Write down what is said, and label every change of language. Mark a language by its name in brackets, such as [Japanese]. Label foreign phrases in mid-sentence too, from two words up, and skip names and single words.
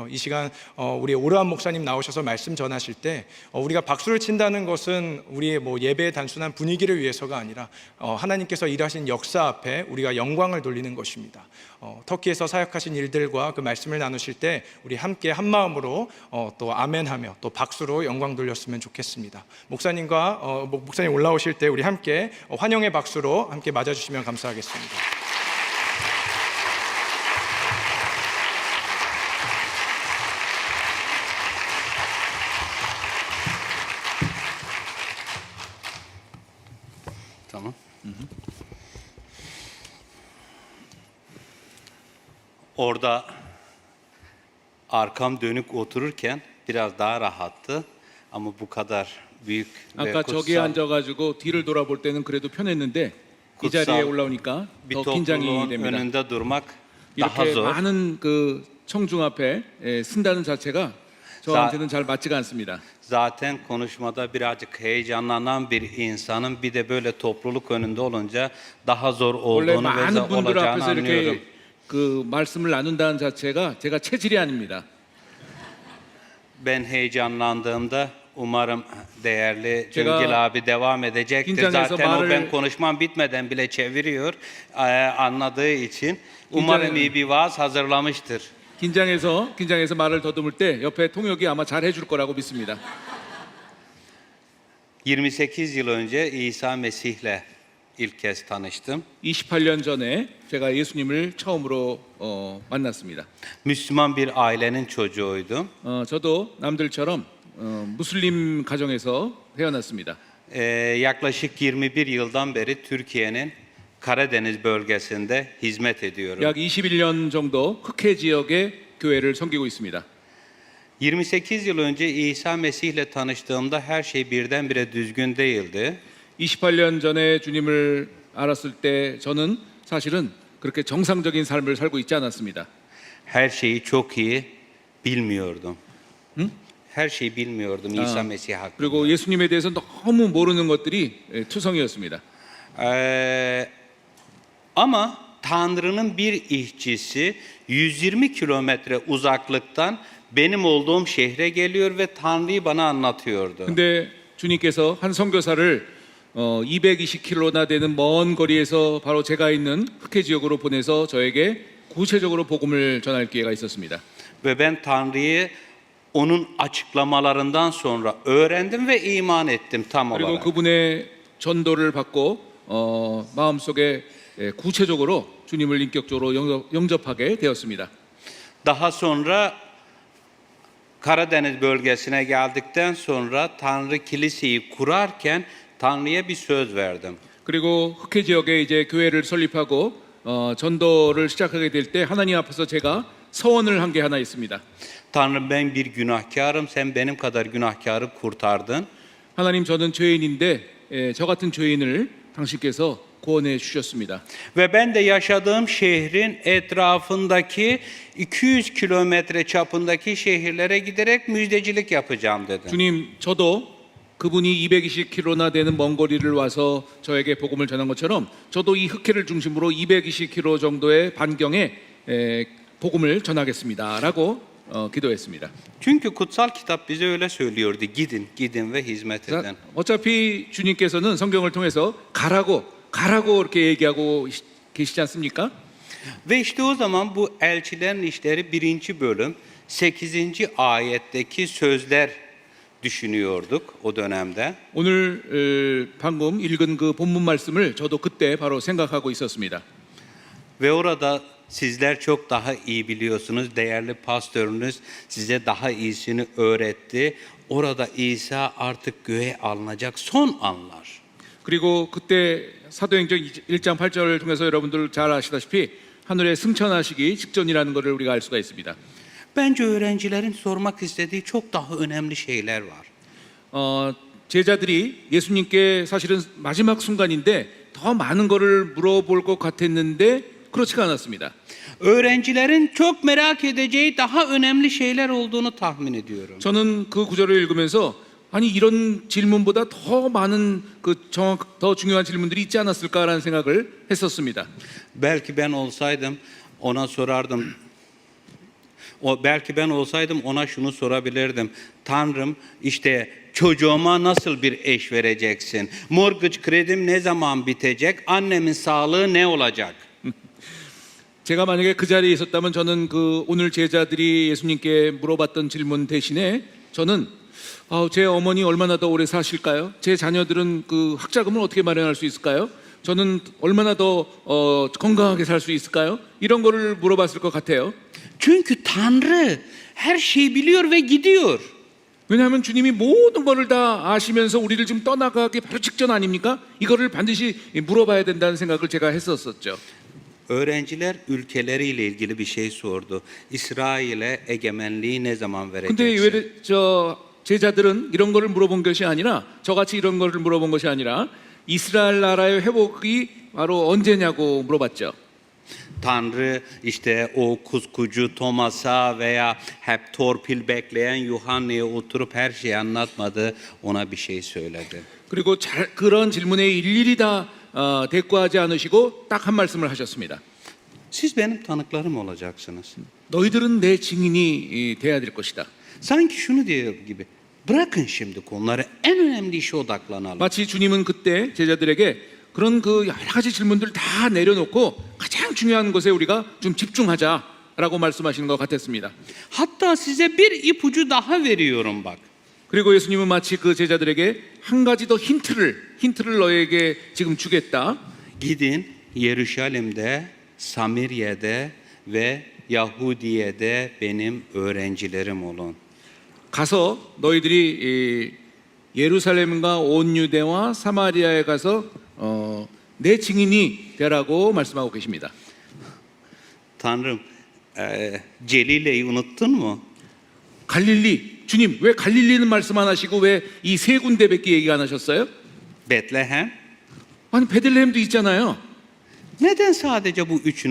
[Korean] 이 시간 우리 오르한 목사님 나오셔서 말씀 전하실 때 우리가 박수를 친다는 것은 우리의 예배의 단순한 분위기를 위해서가 아니라 하나님께서 일하신 역사 앞에 우리가 영광을 돌리는 것입니다. 터키에서 사역하신 일들과 그 말씀을 나누실 때 우리 함께 한 마음으로 또 아멘하며 또 박수로 영광 돌렸으면 좋겠습니다. 목사님 올라오실 때 우리 함께 환영의 박수로 함께 맞아주시면 감사하겠습니다. [Turkish] Tamam. Orada arkam dönük otururken biraz daha rahattı ama bu kadar büyük ve [Korean] 아까 저기에 [Turkish] kutsal [Korean] 앉아가지고 뒤를 돌아볼 때는 그래도 편했는데 이 [Turkish] kutsal [Korean] 자리에 올라오니까 [Turkish] bir [Korean] 더 긴장이 [Turkish] topluluğun [Korean] 됩니다. [Turkish] önünde durmak daha [Korean] 이렇게 [Turkish] zor. [Korean] 많은 그 청중 앞에 쓴다는 자체가 저한테는 잘 맞지가 않습니다. [Turkish] Zaten konuşmada birazcık heyecanlanan bir insanın bir de böyle topluluk önünde olunca daha zor [Korean] 원래 [Turkish] olduğunu ve [Korean] 많은 분들 [Turkish] olacağını [Korean] 앞에서 [Turkish] anlıyorum. [Korean] 이렇게 그 말씀을 나눈다는 자체가 제가 체질이 아닙니다. [Turkish] Ben heyecanlandığımda umarım değerli [Korean] 제가 [Turkish] Cüngil abi devam edecektir. [Korean] 긴장해서 [Turkish] Zaten o ben [Korean] 말을- [Turkish] konuşmam bitmeden bile çeviriyor anladığı için. Umarım iyi bir vaaz hazırlamıştır. [Korean] 긴장해서 말을 더듬을 때 옆에 통역이 아마 잘 해줄 거라고 믿습니다. [Turkish] 28 yıl önce İsa Mesih'le ilk kez tanıştım. [Korean] 28년 전에 제가 예수님을 처음으로 만났습니다. [Turkish] Müslüman bir ailenin çocuğuydum. [Korean] 저도 남들처럼 무슬림 가정에서 태어났습니다. [Turkish] Yaklaşık 21 yıldan beri Türkiye'nin Karadeniz bölgesinde hizmet ediyorum. [Korean] 약 21년 정도 흑해 지역의 교회를 섬기고 있습니다. [Turkish] 28 yıl önce İsa Mesih'le tanıştığımda her şey birdenbire düzgün değildi. [Korean] 28년 전에 주님을 알았을 때 저는 사실은 그렇게 정상적인 삶을 살고 있지 않았습니다. [Turkish] Her şeyi çok iyi bilmiyordum. Her şeyi bilmiyordum İsa Mesih hakkında. [Korean] 그리고 예수님에 대해서 너무 모르는 것들이 투성이었습니다. [Turkish] Ama Tanrı'nın bir işçisi 120 kilometre uzaklıktan benim olduğum şehre geliyor ve Tanrı'yı bana anlatıyordu. [Korean] 근데 주님께서 한 선교사를 220km나 되는 먼 거리에서 바로 제가 있는 흑해 지역으로 보내서 저에게 구체적으로 복음을 전할 기회가 있었습니다. [Turkish] Ve ben Tanrı'yı onun açıklamalarından sonra öğrendim ve iman ettim tam [Korean] 그리고 [Turkish] olarak. [Korean] 그분의 전도를 받고 마음속에 구체적으로 주님을 인격적으로 영접하게 되었습니다. [Turkish] Daha sonra Karadeniz bölgesine geldikten sonra Tanrı kiliseyi kurarken Tanrı'ya bir söz verdim. [Korean] 그리고 흑해 지역에 이제 교회를 설립하고 전도를 시작하게 될 때 하나님 앞에서 제가 서원을 한 게 하나 있습니다. [Turkish] Tanrım ben bir günahkarım, sen benim kadar günahkarı kurtardın. [Korean] 하나님 저는 죄인인데 저 같은 죄인을 당신께서 구원해 주셨습니다. [Turkish] Ve ben de yaşadığım şehrin etrafındaki 200 kilometre çapındaki şehirlere giderek müjdecilik yapacağım dedi. [Korean] 주님, 저도 그분이 220km나 되는 먼 거리를 와서 저에게 복음을 전한 것처럼 저도 이 흑해를 중심으로 220km 정도의 반경에 복음을 전하겠습니다라고 기도했습니다. [Turkish] Çünkü kutsal kitap bize öyle söylüyordu. Gidin, gidin ve hizmet [Korean] 자, [Turkish] edin. [Korean] 어차피 주님께서는 성경을 통해서 가라고 이렇게 얘기하고 계시지 않습니까? [Turkish] Ve işte o zaman bu elçilerin işleri 1. bölüm 8. ayetteki sözler düşünüyorduk o dönemde. [Korean] 오늘 방금 읽은 그 본문 말씀을 저도 그때 바로 생각하고 있었습니다. [Turkish] Ve orada sizler çok daha iyi biliyorsunuz. Değerli pastörünüz size daha iyisini öğretti. Orada İsa artık göğe alınacak son anlar. [Korean] 그리고 그때 사도행전 1장 8절을 통해서 여러분들 잘 아시다시피 하늘에 승천하시기 직전이라는 것을 우리가 알 수가 있습니다. [Turkish] Bence öğrencilerin sormak istediği çok daha önemli şeyler var. [Korean] 제자들이 예수님께 사실은 마지막 순간인데 더 많은 것을 물어볼 것 같았는데 그렇지가 않았습니다. [Turkish] Öğrencilerin çok merak edeceği daha önemli şeyler olduğunu tahmin ediyorum. [Korean] 저는 그 구절을 읽으면서 아니 이런 질문보다 더 많은 더 중요한 질문들이 있지 않았을까라는 생각을 했었습니다. [Turkish] Belki ben olsaydım ona sorardım. Belki ben olsaydım ona şunu sorabilirdim. Tanrım işte çocuğuma nasıl bir eş vereceksin? Mortgage kredim ne zaman bitecek? Annemin sağlığı ne olacak? [Korean] 제가 만약에 그 자리에 있었다면 저는 그 오늘 제자들이 예수님께 물어봤던 질문 대신에 저는 제 어머니 얼마나 더 오래 사실까요? 제 자녀들은 그 학자금을 어떻게 마련할 수 있을까요? 저는 얼마나 더 건강하게 살 수 있을까요? 이런 거를 물어봤을 것 같아요. [Turkish] Çünkü Tanrı her şeyi biliyor ve gidiyor. [Korean] 왜냐하면 주님이 모든 것을 다 아시면서 우리를 지금 떠나가기 바로 직전 아닙니까? 이거를 반드시 물어봐야 된다는 생각을 제가 했었었죠. [Turkish] Öğrenciler ülkeleriyle ilgili bir şey sordu. İsrail'e egemenliği ne zaman [Korean] 근데 [Turkish] vereceksin? [Korean] 왜 제자들은 이런 거를 물어본 것이 아니라 저같이 이런 거를 물어본 것이 아니라 이스라엘 나라의 회복이 바로 언제냐고 물어봤죠. [Turkish] Tanrı işte o kuskucu Thomas'a veya hep torpil bekleyen Yuhanna'ya oturup her şeyi anlatmadı. Ona bir şey söyledi. [Korean] 그리고 그런 질문에 일일이 다 대꾸하지 않으시고 딱 한 말씀을 하셨습니다. [Turkish] Siz benim tanıklarım olacaksınız. [Korean] 너희들은 내 증인이 돼야 될 것이다. [Turkish] Sanki şunu diyor gibi. Bırakın şimdi konuları. En önemli işe odaklanalım. [Korean] 마치 주님은 그때 제자들에게 그런 그 여러 가지 질문들을 다 내려놓고 가장 중요한 것에 우리가 좀 집중하자라고 말씀하시는 것 같았습니다. [Turkish] Hatta size bir ipucu daha veriyorum bak. [Korean] 그리고 예수님은 마치 그 제자들에게 한 가지 더 힌트를 너에게 지금 주겠다. [Turkish] Gidin Yeruşalim'de, Samirya'de ve Yahudiye'de benim öğrencilerim olun. [Korean] 가서 너희들이 예루살렘과 온 유대와 사마리아에 가서 내 증인이 되라고 말씀하고 계십니다. [Turkish] Tanrım, Celile'yi unuttun mu? [Korean] 갈릴리 주님 왜 갈릴리는 말씀 안 하시고 왜 이 세 군데밖에 얘기 안 하셨어요? [Turkish] Betlehem. [Korean] 아니 베들레헴도 있잖아요. [Turkish] Neden sadece bu üçüne